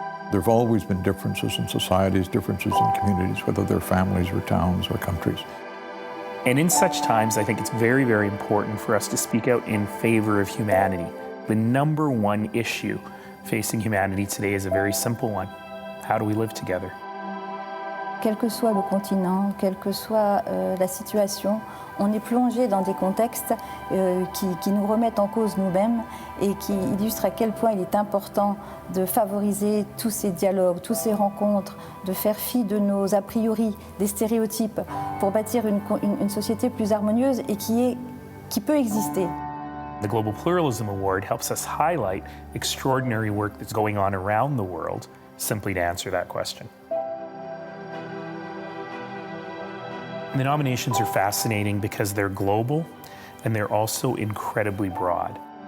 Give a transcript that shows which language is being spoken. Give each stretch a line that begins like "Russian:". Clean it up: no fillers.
English: There have always been differences in societies, differences in communities, whether they're families or towns or countries. And in such times, I think it's very, very important for us to speak out in favor of humanity. The number one issue facing humanity today is a very simple one. How do we live together?
French: Quel que soit le continent, quelle que soit la situation, on est plongé dans des contextes qui nous remettent en cause nous-mêmes et qui illustrent à quel point il est important de favoriser tous ces dialogues, toutes ces rencontres, de faire fi de nos a priori, des stéréotypes, pour bâtir une société plus harmonieuse et qui peut exister.
English: The Global Pluralism Award helps us highlight extraordinary work that's going on around the world, simply to answer that question. The nominations are fascinating because they're global and they're also incredibly broad.